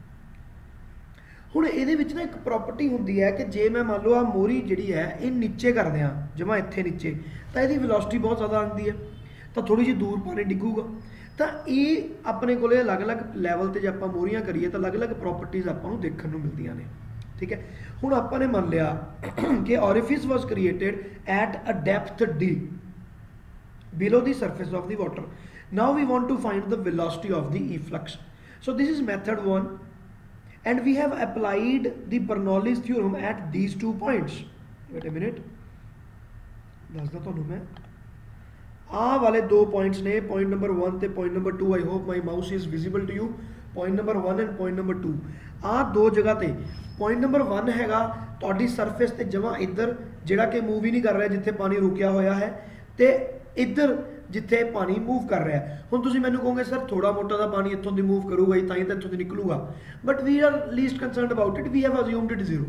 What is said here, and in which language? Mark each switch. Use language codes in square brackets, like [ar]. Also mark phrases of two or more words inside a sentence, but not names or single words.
[pa] ਹੁਣ ਇਹਦੇ ਵਿੱਚ ਨਾ ਇੱਕ ਪ੍ਰੋਪਰਟੀ ਹੁੰਦੀ ਹੈ ਕਿ ਜੇ ਮੈਂ ਮੰਨ ਲਓ ਆ ਮੋਰੀ ਜਿਹੜੀ ਹੈ ਇਹ ਨੀਚੇ ਕਰ ਦਿਆਂ ਜਮਾ ਇੱਥੇ ਨੀਚੇ, ਤਾਂ ਇਹਦੀ ਵੈਲੋਸਿਟੀ ਬਹੁਤ ਜ਼ਿਆਦਾ ਆਉਂਦੀ ਹੈ, ਤਾਂ ਥੋੜੀ ਜਿਹੀ ਦੂਰ ਪਾਣੀ ਡਿੱਗੂਗਾ। ਤਾਂ ਇਹ ਆਪਣੇ ਕੋਲੇ ਅਲੱਗ-ਅਲੱਗ ਲੈਵਲ ਤੇ ਜੇ ਆਪਾਂ ਮੋਰੀਆਂ ਕਰੀਏ ਤਾਂ ਅਲੱਗ-ਅਲੱਗ ਪ੍ਰੋਪਰਟੀਜ਼ ਆਪਾਂ ਨੂੰ ਦੇਖਣ ਨੂੰ ਮਿਲਦੀਆਂ ਨੇ। ਠੀਕ ਹੈ, ਹੁਣ ਆਪਾਂ ਨੇ ਮੰਨ ਲਿਆ ਕਿ [en] orifice was created at a depth d below the surface of the water. Now we want to find the velocity of the efflux. So this is method 1 and we have applied the Bernoulli's theorem at these 2 points. Wait a minute, [pa] ਦੱਸਦਾ ਤੁਹਾਨੂੰ ਮੈਂ ਆਹ ਵਾਲੇ 2 points ਨੇ, [en] point number 1 ਤੇ point number 2. I hope my mouse is visible to you. point number 1 and point number 2 [pa] ਆਹ ਦੋ ਜਗ੍ਹਾ ਤੇ [en] point number 1 [pa] ਹੈਗਾ ਤੁਹਾਡੀ ਸਰਫੇਸ ਤੇ ਜਮਾ ਇੱਧਰ ਜਿਹੜਾ ਕਿ ਮੂਵ ਹੀ ਨਹੀਂ ਕਰ ਰਿਹਾ ਜਿੱਥੇ ਪਾਣੀ ਰੁਕਿਆ ਹੋਇਆ ਹੈ, ਤੇ ਇੱਧਰ ਜਿੱਥੇ ਪਾਣੀ ਮੂਵ ਕਰ ਰਿਹਾ ਹੈ। ਹੁਣ ਤੁਸੀਂ ਮੈਨੂੰ ਕਹੋਗੇ ਸਰ ਥੋੜਾ ਮੋਟਾ ਦਾ ਪਾਣੀ ਇੱਥੋਂ ਦੀ ਮੂਵ ਕਰੂਗਾ ਹੀ ਤਾਂ ਹੀ ਤਾਂ ਇੱਥੋਂ ਦੀ ਨਿਕਲੂਗਾ, [en] but we are least concerned about it, we have assumed it 0.